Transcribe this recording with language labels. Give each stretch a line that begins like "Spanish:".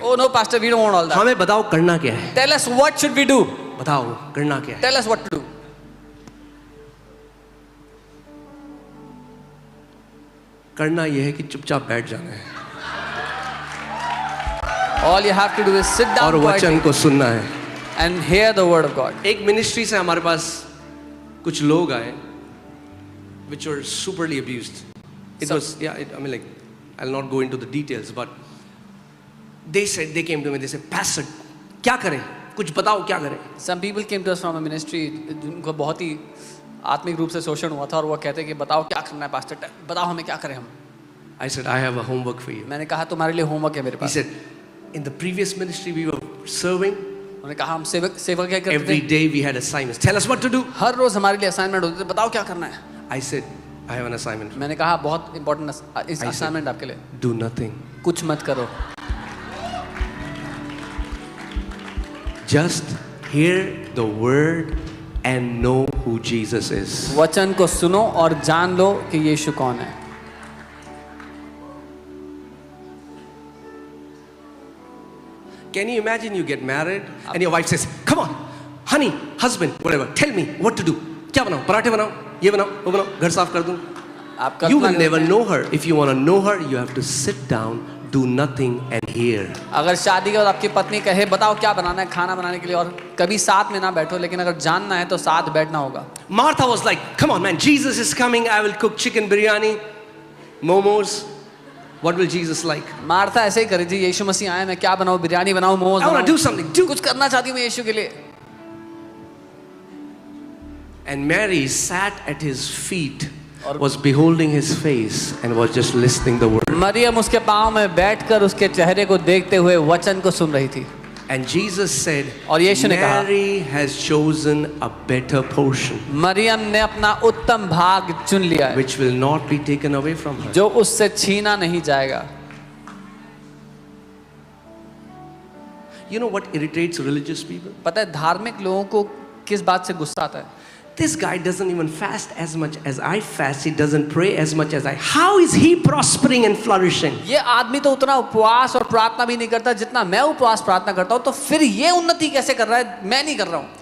English: Oh no pastor, we don't want all that.
Hindi: हमें बताओ करना क्या है.
English: Tell us what should we do?
Hindi: बताओ करना क्या है.
English: Tell us what to do.
Hindi: करना यह है कि चुपचाप बैठ जाना है
English: All you have to do is sit
Hindi: और
English: down
Hindi: वचन
English: quietly
Hindi: को सुनना है.
English: and hear the word of God.
Hindi: एक मिनिस्ट्री से हमारे पास कुछ लोग आए
English: which were superly abused. It was, yeah, I mean, like, I'll not go into the details, but they came to me, they said, Pastor,
Hindi: क्या करें? कुछ बताओ क्या करें?
English: Some people came to us from a ministry
Hindi: जिनको बहुत ही आत्मिक रूप से शोषण हुआ था और वो कहते कि बताओ क्या करना है पास्टर, बताओ हमें क्या करें हम.
English: I said, I have a homework for you.
Hindi: मैंने कहा तुम्हारे लिए होमवर्क है मेरे
English: He
Hindi: pass.
English: said, in the previous ministry we were serving,
Hindi: उन्होंने कहा हम सेवा क्या करते
English: every
Hindi: थे.
English: day we had assignments. Tell us what to do.
Hindi: हर रोज हमारे लिए असाइनमेंट होते थे, बताओ क्या करना है.
English: I said, I have an assignment.
Hindi: मैंने कहा बहुत इंपॉर्टेंट
English: said-
Hindi: असाइनमेंट आपके लिए.
English: Do nothing.
Hindi: कुछ मत करो,
English: Just hear the word and know who Jesus is.
Hindi: वचन को सुनो और जान लो कि यीशु कौन है.
English: Can you imagine you get married and your wife says, come on, honey, husband, whatever, tell me what to do.
Hindi: क्या बनाओ? पराठे बनाओ, ये बनाओ, वो बनाओ, घर साफ कर दूं. आप
English: You will
Hindi: कल्पना
English: never
Hindi: करें,
English: know her. If you want to know her, you have to sit down, do nothing and hear.
Hindi: अगर शादी के बाद आपकी पत्नी कहे बताओ क्या बनाना है खाना बनाने के लिए और कभी साथ में ना बैठो, लेकिन अगर जानना है तो साथ बैठना होगा.
English: Martha was like, come on man, Jesus is coming, I will cook chicken biryani, momos. What will Jesus like?
Hindi: Martha ऐसे ही करी थी, यीशु मसीह आए, मैं क्या बनाऊं, बिरयानी बनाऊं, momos
English: I want to do something. Do.
Hindi: कुछ करना चाहती हूँ मैं यीशु के लिए.
English: And Mary sat at his feet, was beholding his face and was just listening the word.
Hindi: Maryam उसके पाँव में बैठकर उसके चेहरे को देखते हुए वचन को सुन रही थी.
English: And Jesus said,
Hindi: और यीशु ने कहा,
English: Mary has chosen a better portion,
Hindi: Maryam ने अपना उत्तम भाग चुन लिया है
English: which will not be taken away from her.
Hindi: जो उससे छीना नहीं जाएगा.
English: You know what irritates religious people?
Hindi: पता है धार्मिक लोगों को किस बात से गुस्सा आता है?
English: This guy doesn't even fast as much as I fast. He doesn't pray as much as I. How is he prospering and flourishing?
Hindi: ये आदमी तो उतना उपवास और प्रार्थना भी नहीं करता जितना मैं उपवास प्रार्थना करता हूँ, तो फिर ये उन्नति कैसे कर रहा है, मैं नहीं कर रहा हूँ.